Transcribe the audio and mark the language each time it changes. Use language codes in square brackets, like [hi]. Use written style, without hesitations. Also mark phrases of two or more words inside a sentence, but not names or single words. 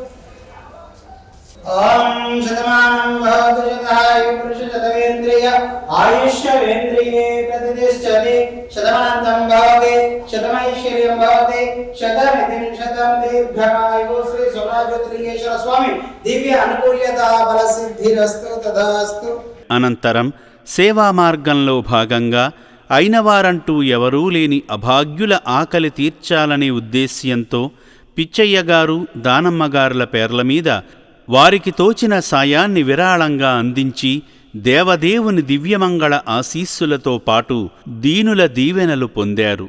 [sa] ओम शतमानं भवतु शतायु पुरुष शतवेन्द्रिय आयुष्यवेन्द्रिये प्रतिष्ठति शतमनन्तं भवति शतमैश्वर्यं भवति शतमितिं शतं दीर्घमायुः। श्री सोमनाथज्योतिर्लिंगेश्वर स्वामी दिव्य अनुकूल्यता बल सिद्धिरस्तु तदास्तु. [te] అనంతరం సేవా మార్గంలో భాగంగా అయినవారంటూ ఎవరూ లేని అభాగ్యుల ఆకలి తీర్చాలనే ఉద్దేశ్యంతో పిచ్చయ్య గారు, దానమ్మగారుల పేర్ల మీద వారికి తోచిన సాయాన్ని విరాళంగా అందించి దేవదేవుని దివ్యమంగళ ఆశీస్సులతో పాటు దీనుల దీవెనలు పొందారు.